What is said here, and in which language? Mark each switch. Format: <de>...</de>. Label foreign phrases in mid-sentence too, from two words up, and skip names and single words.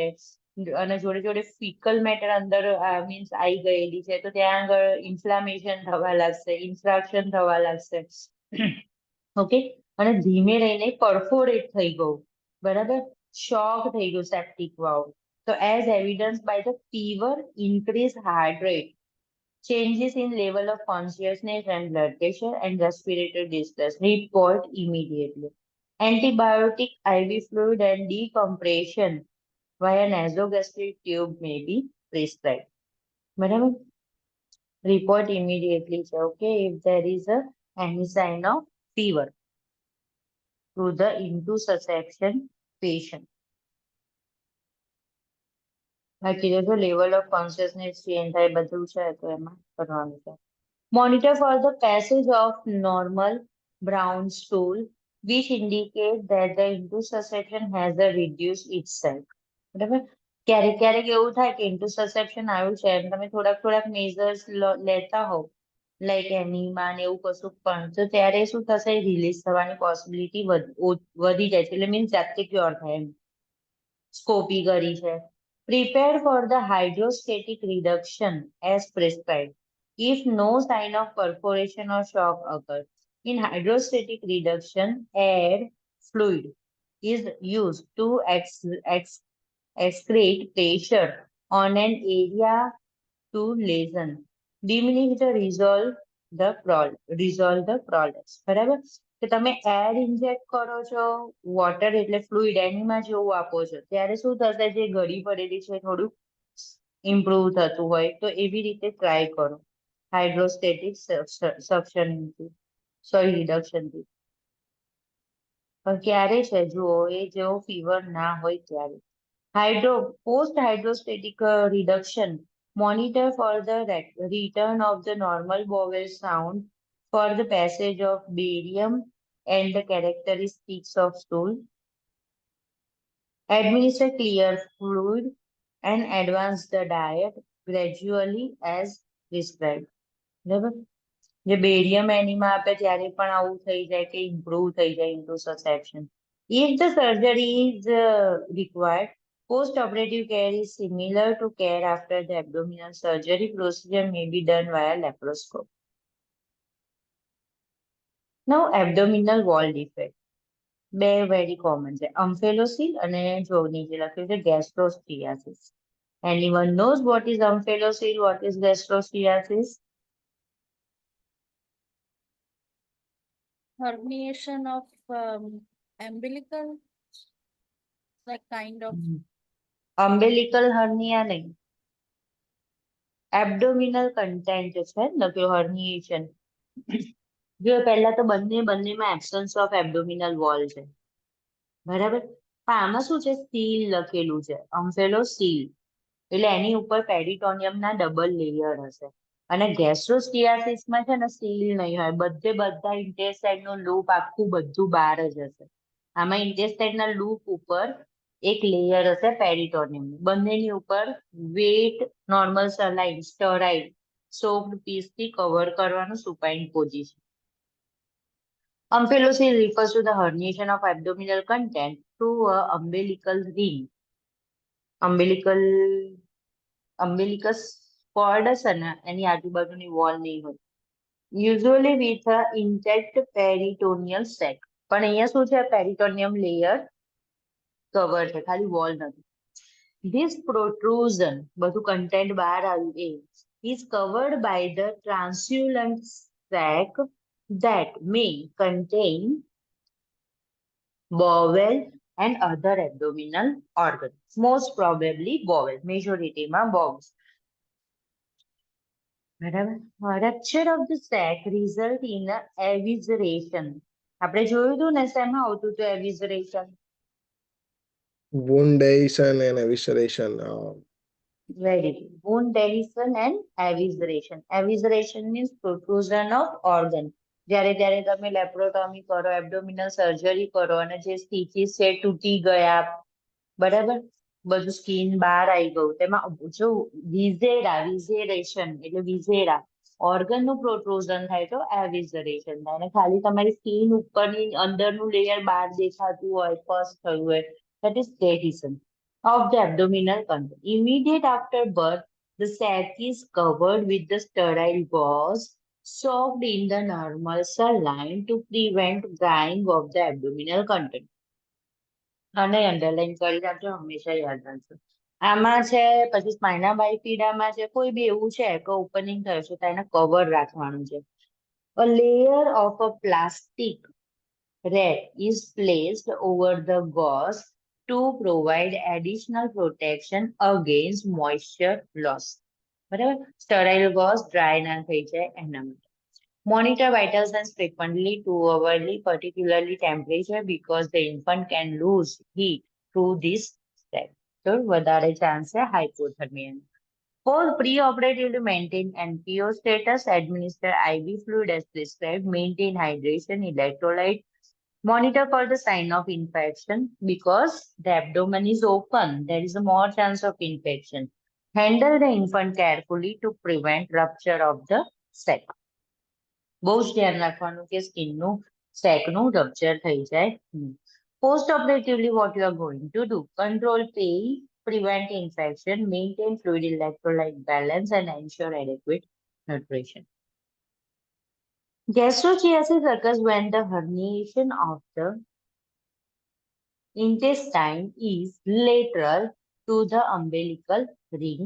<gu>અને જોડે જોડે</gu> <en>fecal matter</en> <gu>અંદર મીન્સ આવી ગયેલી છે તો ત્યાં આગળ ઇન્ફ્લામેશન થવા લાગશે, ઇન્ફ્રાક્શન થવા લાગશે. ઓકે. અને ધીમે રહીને પરફોરેટ થઈ ગયું, બરાબર, શોક થઈ ગયું</gu> <en>septic valve. તો as evidenced by the fever, increase heart rate, changes in level of consciousness and blood pressure and respiratory distress, report immediately. Antibiotic, IV fluid and decompression via nasogastric tube may be prescribed. બરાબર, report immediately છે, okay, if there is any sign of fever to the intussusception patient.</en> <gu>બાકી જો</gu> <en>level of consciousness change</en> <gu>થાય બધું છે તો એમાં કરવાનું છે.</gu> <en>Monitor for the passage of normal brown stool, which indicate that the intussusception has a reduced itself.</en> <gu>બરાબર, ક્યારેક ક્યારેક એવું થાય કે intussusception આવ્યું છે એમ તમે થોડાક મેઝર્સ લેતા હોવ,</gu> <en>like enema</en> <gu>ને એવું કશું પણ, તો ત્યારે શું થશે, રિલીઝ થવાની પોસિબિલિટી વધી જાય છે, એટલે મીન્સ જાતે ક્યોર થાય એમ. સ્કોપી કરી છે.</gu> <en>Prepare for the hydrostatic reduction as prescribed. If no sign of perforation or shock occurs. In hydrostatic reduction, air fluid is used to excrete pressure on an area to lesion, diminish the resolve the products.</en> <gu>બરાબર, કે તમે</gu> <en>air inject</en> <gu>કરો છો, વોટર એટલે</gu> <en>fluid enema</en> <gu>જેવું આપો છો, ત્યારે શું થશે, જે ગળી પડેલી છે થોડું ઇમ્પ્રુવ થતું હોય, તો એવી રીતે ટ્રાય કરો હાઇડ્રોસ્ટેટિક સક્શનથી, સોરી રિડક્શનથી. પણ ક્યારે છે જુઓ, એ જેવો ફીવર ના હોય ત્યારે.</gu> <en>Post hydrostatic reduction, monitor for the return of the normal bowel sound, for the passage of barium and the characteristics of stool. Administer clear fluid and advance the diet gradually as prescribed.</en> <gu>બરાબર, જે</gu> <en>barium enema</en> <gu>આપે ત્યારે પણ આવું થઈ જાય કે ઇમ્પ્રુવ થઈ જાય intussusception.</gu> <en>If the surgery is required, post-operative care is similar to care after the abdominal surgery. Procedure may be done via laparoscope. Now, abdominal wall defect.</en> <gu>બે</gu> <en>very common</en> <gu>છે, અમ્ફેલોસીલ અને જો નીચે લખ્યું છે gastroschiasis.</gu> <en>Anyone knows what is amphelocele, what is gastroschiasis? Herniation of umbilical, like kind of. Umbilical hernia નહીં, abdominal content</en> <gu>છે લખ્યું</gu> <en>herniation.</en> <gu>જો પહેલા તો બંનેમાં</gu> <en>absence of abdominal wall</en> <gu>છે, બરાબર, પણ આમાં શું છે, સીલ લખેલું છે, અમ્ફેલોસીલ, એટલે એની ઉપર પેરિટોનિયમના</gu> <en>double layer</en> <gu>હશે. અને ગેસ્ટ્રોસ્ટિયાસિસમાં છે ને સીલ નહીં હોય, બધા ઇન્ટેસ્ટાઇનનું લૂપ આખું બધું બહાર જ હશે. આમાં ઇન્ટેસ્ટાઇનના લૂપ ઉપર એક લેયર હશે પેરિટોનિયમ, બંનેની ઉપર</gu> <en>wet normal saline sterile soft</en> <gu>પીસથી કવર કરવાનું</gu> <en>supine position. Amphelocele refers to the herniation of abdominal content through a umbilical ring. Umbilicus cord</en> <gu>હશે ને એની આજુબાજુની વોલ નહીં હોય,</gu> <en>usually with a intact peritoneal sac.</en> <gu>પણ અહીંયા શું છે,</gu> <en>peritoneum layer cover</en> <gu>છે, ખાલી વોલ નથી.</gu> <en>This protrusion,</en> <gu>બધું કન્ટેન્ટ બહાર આવ્યું એ,</gu> <en>is covered by the translucent sac that may contain bowel and other abdominal organs. Most probably bowel, majority માં bowels. બરાબર, rupture of the sac result in a evisceration.</en> <gu>આપણે જોયું હતું ને શેમાં આવતું હતું evisceration?</gu> <en>Wound adhesion and evisceration. Very good. Wound adhesion and evisceration. Evisceration means protrusion of organ.</en> <gu>જ્યારે તમે લેપ્રોટોમી કરો,</gu> <en>abdominal surgery</en> <gu>કરો અને જે સ્ટીચીસ છે તૂટી ગયા, બરાબર, બધું સ્કિન બહાર આવી ગયું, તેમાં જો વિઝેરેશન એટલે વિઝેરા ઓર્ગનનું પ્રોટ્રુઝન થાય તો એવિઝરેશન થાય, અને ખાલી તમારી સ્કિન ઉપરની અંદરનું લેયર બહાર દેખાતું હોય, પસ થયું હોય,</gu> <en>that is adhesion of the abdominal content. Immediate after birth, the sac is covered with the sterile gauze soaked in the normal saline to prevent drying of the abdominal content.</en> <gu>અને અંડરલાઈન કરી રાખજો, હંમેશા યાદ રાખજો. આમાં છે પછી સ્પાઇના બાઇફિડામાં છે, કોઈ બી એવું છે કે ઓપનિંગ થયું છે તો એને કવર રાખવાનું છે.</gu> <en>A layer of a plastic wrap is placed over the gauze to provide additional protection against moisture loss.</en> <gu>બરાબર,</gu> <en>sterile gauze dry</en> <gu>ના થઈ જાય એના માટે.</gu> <en>Monitor vital signs frequently to hourly, particularly temperature, because the infant can lose heat through this step.</en> <gu>So, વધારે chance છે hypothermia.</gu> <en>For preoperatively maintain NPO status, administer IV fluid as prescribed, maintain hydration, electrolyte, monitor for the sign of infection because the abdomen is open. There is a more chance of infection. Handle the infant carefully to prevent rupture of the sac.</en> <gu>બહુ જ ધ્યાન રાખવાનું કે સ્કિનનું સેકનું રપ્ચર થઈ જાય.</gu> <en>Post operatively, what you are going to do? Control pain, prevent infection, maintain fluid electrolyte balance, and ensure adequate nutrition. Gastrochiasis occurs when the herniation of the intestine is lateral to the umbilical ring.</en>